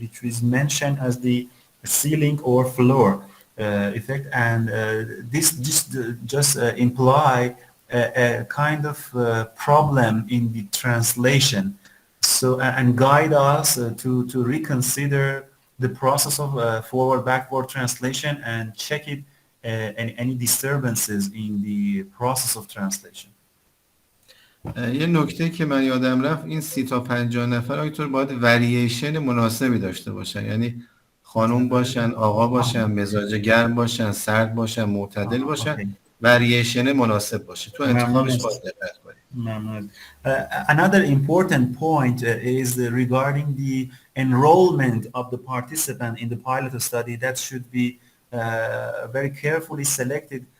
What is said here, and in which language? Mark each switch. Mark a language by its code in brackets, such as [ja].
[en] is mentioned as the ceiling or floor effect, and this just imply a kind of problem in the translation. So and guide us to reconsider the process of forward-backward translation and check it any disturbances in the process of translation. [fa] یه نکته که من یادم رفت این 30 تا 50 نفر آیتور باید ورییشن مناسبی داشته باشن، یعنی خانم باشن، آقا باشن، مزاج گرم باشن، سرد باشن، معتدل باشن، ورییشن مناسب باشه. تو انتخابش باید دقت کنید. [en] Another important point is regarding the enrollment of the participant in the pilot study. That should be very carefully selected.